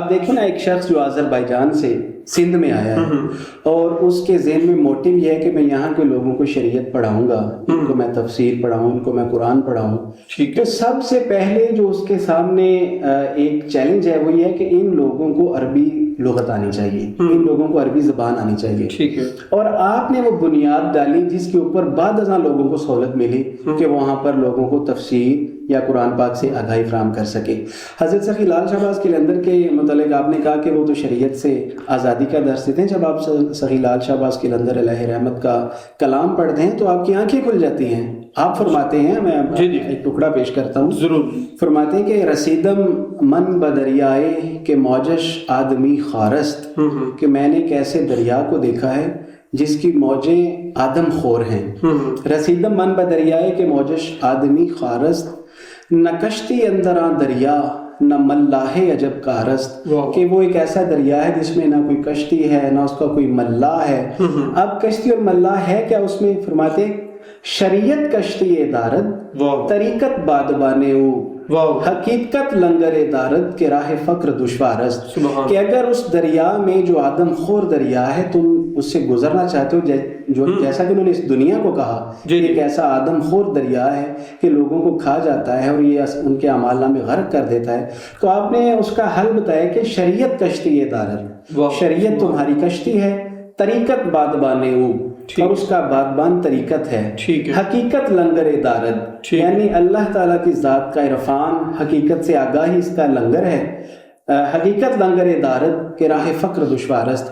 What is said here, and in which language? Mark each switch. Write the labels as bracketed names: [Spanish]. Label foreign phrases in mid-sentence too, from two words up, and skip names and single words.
[Urdu] اب دیکھو نا، ایک شخص جو آذربائیجان سے سندھ میں آیا ہے اور اس کے ذہن میں موٹیو یہ ہے کہ میں یہاں کے لوگوں کو شریعت پڑھاؤں گا، ان کو میں تفسیر پڑھاؤں، ان کو میں قرآن پڑھاؤں، تو سب سے پہلے جو اس کے سامنے ایک چیلنج ہے وہ یہ ہے کہ ان لوگوں کو عربی لغت آنی چاہیے، ان لوگوں کو عربی زبان آنی چاہیے، اور آپ نے وہ بنیاد ڈالی جس کے اوپر بعد ازاں لوگوں کو سہولت ملی کہ وہاں پر لوگوں کو تفسیر یا قرآن پاک سے آگاہی فراہم کر سکے۔ حضرت سخی لال شہباز قلندر کے متعلق آپ نے کہا کہ وہ تو شریعت سے آزادی کا درس دیتے ہیں۔ جب آپ سخی لال شہباز قلندر علیہ رحمت کا کلام پڑھتے ہیں تو آپ کی آنکھیں کھل جاتی ہیں۔ آپ فرماتے ہیں، میں ایک ٹکڑا پیش کرتا ہوں، ضرور۔ فرماتے ہیں کہ [Persian] رسیدم من بدریائے کہ موجش آدمی خارست، [Urdu] کہ میں نے کیسے دریا کو دیکھا ہے جس کی موجیں آدم خور ہیں۔ [Persian] رسیدم من بدریائے کہ موجش آدمی خارست، نہ کشتی اندراں دریا نہ ملاح عجب کارست، [Urdu] کہ وہ ایک ایسا دریا ہے جس میں نہ کوئی کشتی ہے نہ اس کا کوئی ملاح ہے۔ اب کشتی اور ملاح ہے کیا اس میں؟ فرماتے [Persian] شریعت کشتی دارد طریقت بادبانے حقیقت لنگر دارد کے راہ فقر دشوارست، [Urdu] کہ اگر اس دریا میں جو آدم خور دریا ہے تم اس سے گزرنا چاہتے ہو، جو جیسا کہ انہوں نے اس دنیا کو کہا ایک ایسا آدم خور دریا ہے کہ لوگوں کو کھا جاتا ہے اور یہ ان کے اعمال نامے غرق کر دیتا ہے، تو آپ نے اس کا حل بتایا کہ [Persian] شریعت کشتی دارد، [Urdu] شریعت تمہاری کشتی ہے، [Persian] طریقت بادبانے [Urdu] اور اس کا بادبان طریقت ہے، [Persian] حقیقت لنگر دارد [Urdu] یعنی اللہ تعالیٰ کی ذات کا عرفان، حقیقت سے آگاہی اس کا لنگر ہے، [Persian] حقیقت لنگر دارد کہ راہ فقر دشوارست۔